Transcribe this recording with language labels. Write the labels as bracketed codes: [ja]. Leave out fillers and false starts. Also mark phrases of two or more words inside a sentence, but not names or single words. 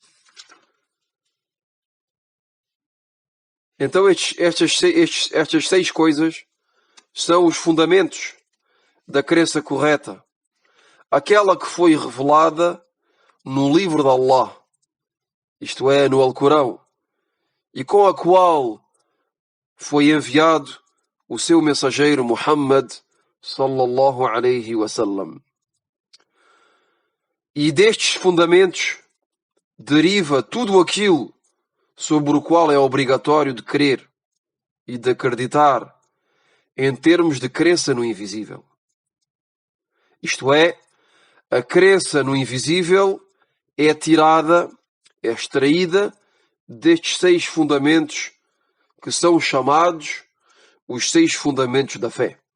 [pt] Então estas 6 coisas são os fundamentos da crença correta, aquela que foi revelada no livro de Allah, isto é, no Alcorão, e com a qual foi enviado o seu mensageiro Muhammad [ar] صلى الله عليه وسلم. [pt] E destes fundamentos deriva tudo aquilo sobre o qual é obrigatório de crer e de acreditar em termos de crença no invisível. Isto é, a crença no invisível é extraída destes 6 fundamentos que são chamados os 6 fundamentos da fé.